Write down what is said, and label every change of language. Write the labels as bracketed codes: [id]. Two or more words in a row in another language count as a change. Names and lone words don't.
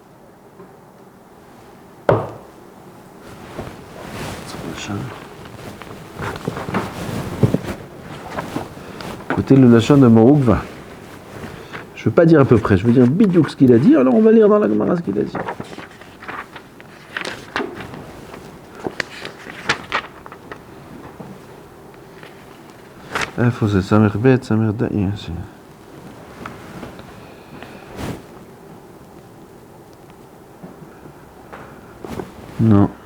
[fr] Écoutez le lachon de Morukva. Je ne veux pas dire à peu près, je veux dire bidiouk ce qu'il a dit, alors on va lire dans la Gemara ce qu'il a dit. [he] איפה זה? סמך ב' סמך דאי. לא.